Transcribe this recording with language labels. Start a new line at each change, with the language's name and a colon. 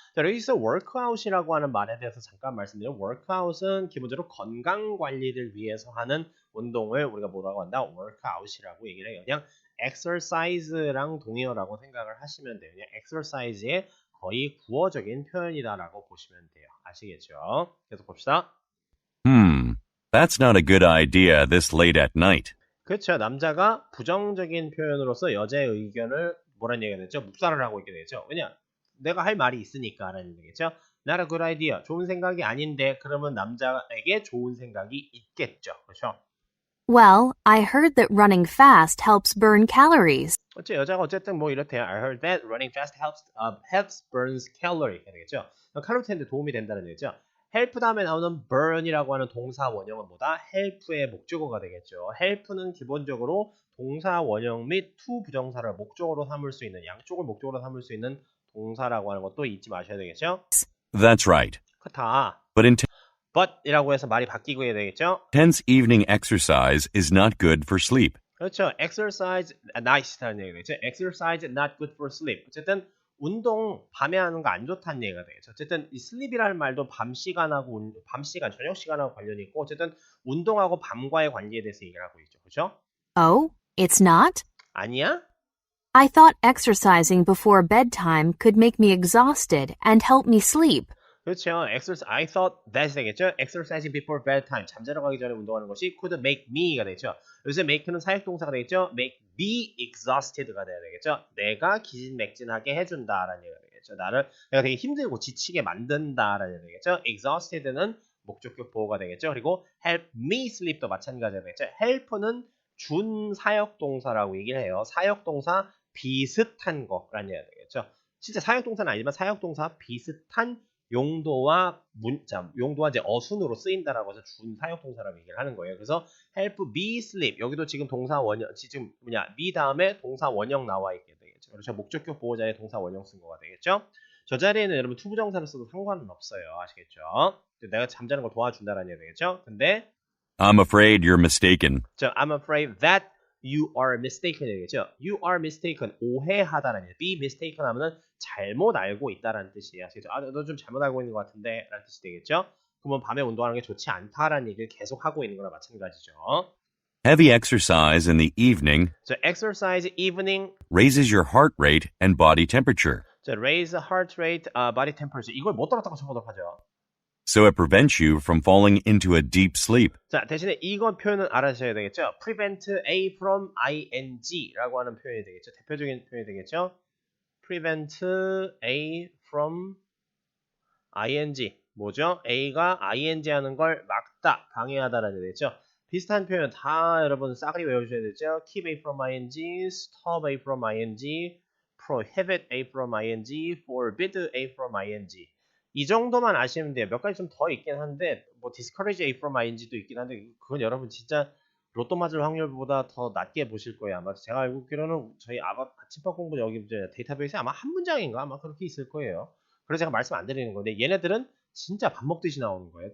Korean: 자, 여기서 workout이라고 하는 말에 대해서 잠깐 말씀드리면 workout은 기본적으로 건강 관리를 위해서 하는 운동을 우리가 뭐라고 한다? workout이라고 얘기를 해요. 그냥 exercise랑 동의어라고 생각을 하시면 돼요. 그냥 exercise의 거의 구어적인 표현이다라고 보시면 돼요. 아시겠죠? 계속 봅시다.
English: That's not a good idea this late at night.
Korean: 그렇죠. 남자가 부정적인 표현으로서 여자의 의견을 뭐라는 얘기가 되죠? 묵살을 하고 있게 되죠. 왜냐? 내가 할 말이 있으니까 라는 얘기겠죠.
English: Not a good idea.
Korean: 좋은 생각이 아닌데 그러면 남자에게 좋은 생각이 있겠죠. 그렇죠?
English: Well, I heard that running fast helps burn calories.
Korean: 여자가 어쨌든 뭐 이렇대요.
English: I heard that running fast helps burns calorie.
Korean: 되겠죠. 칼로리 텐데 도움이 된다는 얘기죠. help 다음에 나오는 burn이라고 하는 동사 원형은 뭐다? help의 목적어가 되겠죠. help는 기본적으로 동사 원형 및 to 부정사를 목적어로 삼을 수 있는 양쪽을 목적어로 삼을 수 있는 동사라고 하는 것도 잊지 마셔야 되겠죠.
English: That's right.
Korean: 그렇다.
English: But
Korean: but이라고 해서 말이 바뀌고 해야 되겠죠.
English: intense evening exercise is not good for sleep.
Korean: 그렇죠. exercise night라는 얘기가 되겠죠.
English: exercise not good for sleep.
Korean: 어쨌든 운동 밤에 하는 거 안 좋다는 얘기가 되겠죠. 어쨌든 이 sleep이라는 말도 밤 시간하고 저녁 시간하고 관련이 있고 어쨌든 운동하고 밤과의 관계에 대해서 얘기를 하고 있죠. 그렇죠?
English: Oh, it's not?
Korean: 아니야?
English: I thought exercising before bedtime could make me exhausted and help me sleep.
Korean: 그렇죠.
English: I thought that 되겠죠. exercising before bedtime.
Korean: 잠자러 가기 전에 운동하는 것이 could make me가 되죠. 여기서 make는 사역동사가 되겠죠. make me exhausted가 돼야 되겠죠. 내가 기진맥진하게 해준다라는 얘기가 되겠죠. 내가 되게 힘들고 지치게 만든다라는 얘기가 되겠죠. exhausted는 목적격 보호가 되겠죠. 그리고 help me sleep도 마찬가지가 되겠죠. help는 준 사역동사라고 얘기를 해요. 사역동사 비슷한 거라는 얘기가 되겠죠. 진짜 사역동사는 아니지만 사역동사 비슷한 용도와 이제 어순으로 쓰인다라고 해서 준 사역동사라고 얘기를 하는 거예요. 그래서 help me sleep 여기도 지금 동사 원형 지금 me 다음에 동사 원형 나와 있게 되겠죠. 그렇죠. 목적격 보호자의 동사 원형 쓴 거가 되겠죠. 저 자리에는 여러분 투부정사를 써도 상관은 없어요. 아시겠죠? 내가 잠자는 걸 도와준다라는 얘기 되겠죠. 근데
English: I'm afraid you're mistaken. I'm afraid that you are mistaken 되겠죠. You are mistaken
Korean: 오해하다라는 얘기. be mistaken 하면은 잘못 알고 있다라는 뜻이에요. 아시겠죠? 너 좀 잘못 알고 있는 것 같은데 라는 뜻이 되겠죠. 그러면 밤에 운동하는 게 좋지 않다라는 얘기를 계속 하고 있는 거나 마찬가지죠.
English: Heavy exercise in the evening exercise evening raises your heart rate and body temperature. raise heart rate, body temperature
Korean: 이걸 못 따랐다고 쳐보도록 하죠.
English: So it prevents you from falling into a deep sleep.
Korean: 자, 대신에 이건 표현은 알아주셔야 되겠죠. prevent A from ing라고 하는 표현이 되겠죠. 대표적인 표현이 되겠죠. prevent A from ing 뭐죠? A가 ing 하는 걸 막다, 방해하다라는 얘기죠. 비슷한 표현 다 여러분 싸그리 외워주셔야 되죠.
English: keep A from ing, stop A from ing, prohibit A from ing, forbid A from ing
Korean: 이 정도만 아시면 돼요. 몇 가지 좀 더 있긴 한데 뭐 discourage A from ing도 있긴 한데 그건 여러분 진짜 로또 맞을 확률보다 더 낮게 보실 거예요. 아마 제가 알고 있기로는 저희 아침밥 공부 여기 데이터베이스에 아마 한 문장인가 아마 그렇게 있을 거예요. 그래서 제가 말씀 안 드리는 건데 얘네들은 진짜 밥 먹듯이 나오는 거예요.